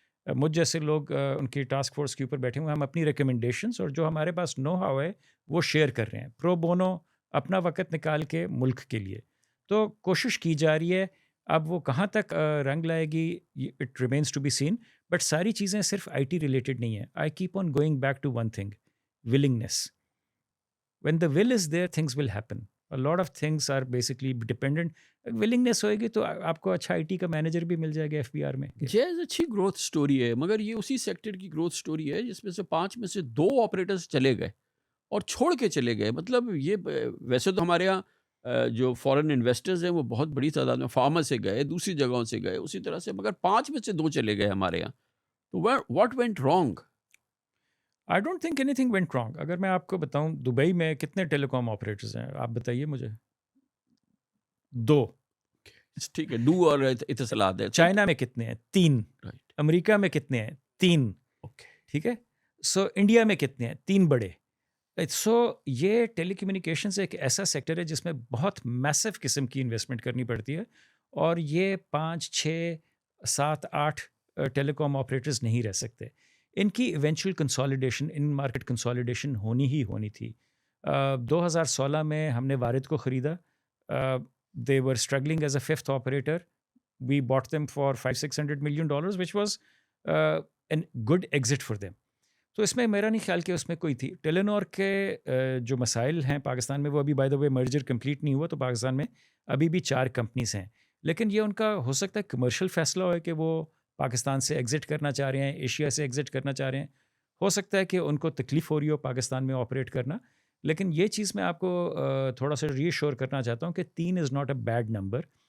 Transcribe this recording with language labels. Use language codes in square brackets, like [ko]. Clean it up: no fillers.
[ur] مجھ جیسے لوگ ان کی ٹاسک فورس کے اوپر بیٹھے ہوئے, ہم اپنی ریکمنڈیشنز اور جو ہمارے پاس نو ہاؤ ہے وہ شیئر کر رہے ہیں پرو بونو, اپنا وقت نکال کے ملک کے لیے. تو کوشش کی جا رہی ہے. اب وہ کہاں تک رنگ لائے گی [en] it remains to be seen, [ur] but ساری چیزیں صرف آئی ٹی ریلیٹڈ نہیں ہیں. [en] I keep on going back to one thing, willingness. When the will is there, things will happen. A lot of things are basically dependent. [ur] willingness ہوئے گی تو آپ کو اچھا آئی ٹی کا مینیجر بھی مل جائے گا ایف بی آر میں. جیز اچھی گروتھ سٹوری ہے, مگر یہ اسی سیکٹر کی گروتھ سٹوری ہے جس میں سے 5 میں سے 2 آپریٹرز چلے گئے اور چھوڑ کے چلے گئے. مطلب یہ ویسے تو ہمارے یہاں جو فورن انویسٹرز ہیں وہ بہت بڑی تعداد میں فارما سے گئے, دوسری جگہوں سے گئے اسی طرح سے, مگر 5 میں سے 2 چلے گئے ہمارے یہاں. [en] تو what went wrong? I don't think any thing went wrong. [ur] اگر میں آپ کو بتاؤں دبئی میں کتنے ٹیلی کام آپریٹرز ہیں آپ بتائیے مجھے. 2. ٹھیک ہے, 2 اور اتصالات ہے. چائنا میں کتنے ہیں؟ 3. امریکہ میں کتنے ہیں؟ 3. ٹھیک ہے. سو انڈیا میں کتنے ہیں؟ 3 بڑے. سو یہ ٹیلی کمیونیکیشنز ایک ایسا سیکٹر ہے جس میں بہت میسو قسم کی انویسٹمنٹ کرنی پڑتی ہے, اور یہ 5 6 7 8 ٹیلی کام آپریٹرز نہیں رہ سکتے. ان کی eventual consolidation, in market consolidation ہونی ہی ہونی تھی. 2016 میں ہم نے وارد کو خریدا. [en] They were struggling as a 5th operator. We bought them for $500-600 million, which was a good exit for them. [ur] تو اس میں میرا نہیں خیال کہ اس میں کوئی تھی. ٹیلینور کے جو مسائل ہیں پاکستان میں, وہ ابھی by the way merger complete نہیں ہوا, تو پاکستان میں ابھی بھی 4 کمپنیز ہیں. لیکن یہ ان کا ہو سکتا ہے کمرشل فیصلہ ہو کہ وہ پاکستان سے ایگزٹ کرنا چاہ رہے ہیں, ایشیا سے ایگزٹ کرنا چاہ رہے ہیں. ہو سکتا ہے کہ ان کو تکلیف ہو رہی ہو پاکستان میں آپریٹ کرنا. لیکن یہ چیز میں آپ کو تھوڑا سا ری ایشور کرنا چاہتا ہوں کہ [en] 3 is not a bad number.